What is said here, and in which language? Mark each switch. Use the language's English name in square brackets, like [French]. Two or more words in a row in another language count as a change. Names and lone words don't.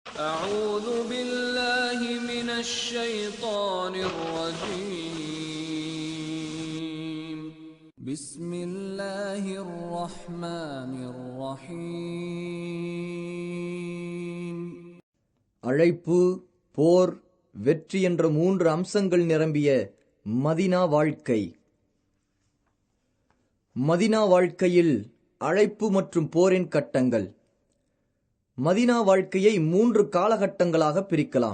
[Arabic] أعوذ بالله من الشيطان الرجيم بسم الله الرحمن الرحيم. [Tamil] அழைப்பு, போர், வெற்றி என்ற 3 அம்சங்கள் நிரம்பிய மதீனா வாழ்க்கை. மதீனா வாழ்க்கையில் அழைப்பு மற்றும் போரின் கட்டங்கள். மதீனா வாழ்க்கையை 3 காலகட்டங்களாக பிரிக்கலாம்.